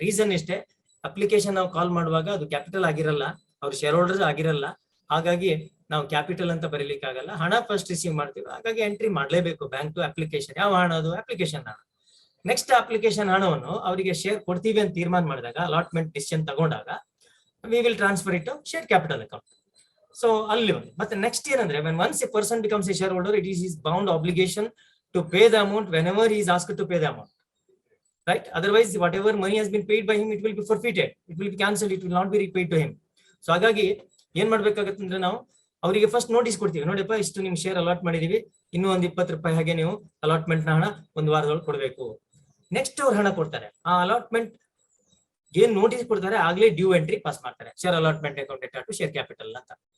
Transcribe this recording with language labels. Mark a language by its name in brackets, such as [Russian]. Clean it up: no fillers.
[Kannada] Reason ಇಷ್ಟೇ, application ನಾವು ಕಾಲ್ ಮಾಡುವಾಗ ಅದು ಕ್ಯಾಪಿಟಲ್ ಆಗಿರಲ್ಲ, ಅವ್ರ ಶೇರ್ ಹೋಲ್ಡರ್ಸ್ ಆಗಿರಲ್ಲ, ಹಾಗಾಗಿ ನಾವು ಕ್ಯಾಪಿಟಲ್ ಅಂತ ಬರೀಲಿಕ್ಕೆ ಆಗಲ್ಲ. ಹಣ ಫಸ್ಟ್ ರಿಸೀವ್ ಮಾಡ್ತೀವಿ, ಹಾಗಾಗಿ ಎಂಟ್ರಿ ಮಾಡ್ಲೇಬೇಕು ಬ್ಯಾಂಕ್ ಟು ಅಪ್ಲಿಕೇಶನ್. ಯಾವ ಹಣ? ಅದು ಅಪ್ಲಿಕೇಶನ್ ಹಣ. ನೆಕ್ಸ್ಟ್ ಅಪ್ಲಿಕೇಶನ್ ಹಣವನ್ನು ಅವರಿಗೆ ಶೇರ್ ಕೊಡ್ತೀವಿ ಅಂತ ತೀರ್ಮಾನ ಮಾಡಿದಾಗ, ಅಲಾಟ್ಮೆಂಟ್ ಡಿಸಿಷನ್ ತಗೊಂಡಾಗ [English] We will transfer it to share capital account. [Kannada] So ಅಲ್ಲಿ ಒಂದು ಮತ್ತೆ ನೆಕ್ಸ್ಟ್ ಏನಂದ್ರೆ, [English] when once a person becomes a shareholder, it is his bound obligation to pay the amount whenever he is asked to pay the amount, right? Otherwise whatever money has been paid by him, it will be forfeited, it will be cancelled, it will not be repaid to him. [Kannada] So ಹಾಗಾಗಿ ಏನ್ ಮಾಡ್ಬೇಕಾಗತ್ತೆ ಅಂದ್ರೆ, ನಾವು ಅವರಿಗೆ first notice ಕೊಡ್ತೀವಿ, ನೋಡಿಪ್ಪ ಇಷ್ಟು ನಿಮ್ share allot ಮಾಡಿದೀವಿ, ಇನ್ನೂ ಒಂದು 20 ರೂಪಾಯಿ ಹಾಗೆ ನೀವು ಅಲಾಟ್ಮೆಂಟ್ ನ ಹಣ ಒಂದು ವಾರದೊಳಗೆ ಕೊಡಬೇಕು. ನೆಕ್ಸ್ಟ್ ಅವ್ರು ಹಣ ಕೊಡ್ತಾರೆ, ಆ ಅಲಾಟ್ಮೆಂಟ್ ಏನ್ ನೋಟಿಸ್ ಕೊಡ್ತಾರೆ ಆಗ್ಲೇ ಡ್ಯೂ ಎಂಟ್ರಿ ಪಾಸ್ ಮಾಡ್ತಾರೆ, share allotment account data to share capital ಅಂತ.